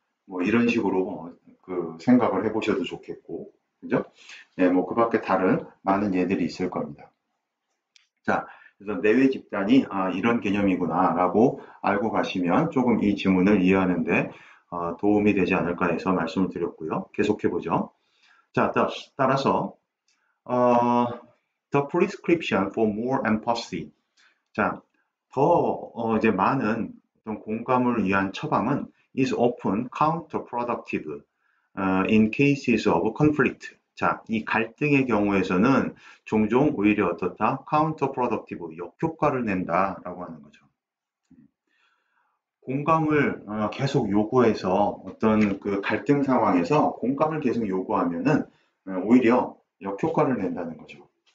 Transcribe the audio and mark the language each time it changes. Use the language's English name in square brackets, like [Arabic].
[Korean] 뭐 이런 식으로 그 생각을 해보셔도 좋겠고, 그죠? 네, 뭐 그밖에 다른 많은 예들이 있을 겁니다. 자, 그래서 내외 집단이 이런 개념이구나라고 알고 가시면 조금 이 지문을 이해하는데 도움이 되지 않을까 해서 말씀을 드렸고요. 계속해 보죠. [English] 자, 따라서 the prescription for more empathy. [Korean] 자, 더 이제 많은 어떤 공감을 위한 처방은 [English] is often counterproductive in cases of conflict. [Korean] 자, 이 갈등의 경우에서는 종종 오히려 어떻다? [English] counterproductive, [Korean] 역효과를 낸다라고 하는 거죠. 공감을 계속 요구해서 어떤 그 갈등 상황에서 공감을 계속 요구하면은 오히려 역효과를 낸다는 거죠.